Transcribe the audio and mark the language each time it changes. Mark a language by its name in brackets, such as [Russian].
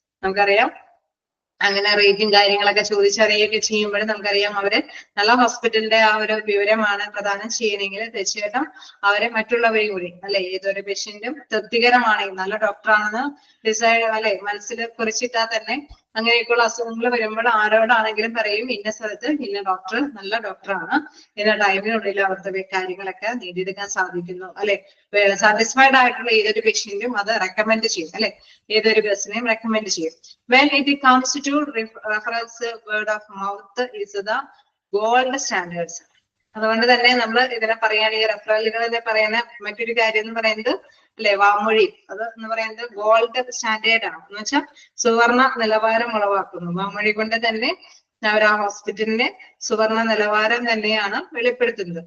[Malayalam] നമുക്കറിയാം അങ്ങനെ റേറ്റിംഗ് കാര്യങ്ങളൊക്കെ ചോദിച്ചറിയുകയൊക്കെ ചെയ്യുമ്പോൾ നമുക്കറിയാം അവര് നല്ല ഹോസ്പിറ്റലിന്റെ ആ ഒരു വിവരമാണ് പ്രദാനം ചെയ്യണമെങ്കിൽ തീർച്ചയായിട്ടും അവരെ മറ്റുള്ളവരെയും കൂടി അല്ലെ ഏതൊരു പേഷ്യന്റും തൃപ്തികരമാണെങ്കിൽ നല്ല ഡോക്ടറാണെന്ന് ഡിസൈഡ് അല്ലെ മനസ്സിൽ കുറിച്ചിട്ടാൽ തന്നെ അങ്ങനെയൊക്കെയുള്ള അസുഖങ്ങൾ വരുമ്പോൾ ആരോടാണെങ്കിലും പറയും ഇന്ന സ്ഥലത്ത് ഇന്ന ഡോക്ടർ നല്ല ഡോക്ടറാണ്, ഇന്ന ടൈമിനുള്ളിൽ അവർക്ക് കാര്യങ്ങളൊക്കെ നേടിയെടുക്കാൻ സാധിക്കുന്നു അല്ലെ. സാറ്റിസ്ഫൈഡ് ആയിട്ടുള്ള ഏതൊരു പേഷ്യന്റും അത് റെക്കമെൻഡ് ചെയ്യും അല്ലെ, ഏതൊരു പേഴ്സണെയും റെക്കമെൻഡ് ചെയ്യും. [English] When it comes to reference, word of mouth is the gold standards. [Malayalam] അതുകൊണ്ട് തന്നെ നമ്മൾ ഇതിനെ പറയുകയാണെങ്കിൽ റെഫറലുകളിൽ പറയുന്ന മറ്റൊരു കാര്യം എന്ന് പറയുന്നത് അല്ലെ വാമൊഴി അത് എന്ന് പറയുന്നത് ഗോൾഡ് സ്റ്റാൻഡേർഡ് ആണ്. എന്ന് വെച്ചാൽ സുവർണ നിലവാരം ഉളവാക്കുന്നു. വാമൊഴി കൊണ്ട് തന്നെ അവർ ആ ഹോസ്പിറ്റലിന്റെ സുവർണ നിലവാരം തന്നെയാണ് വെളിപ്പെടുത്തുന്നത്.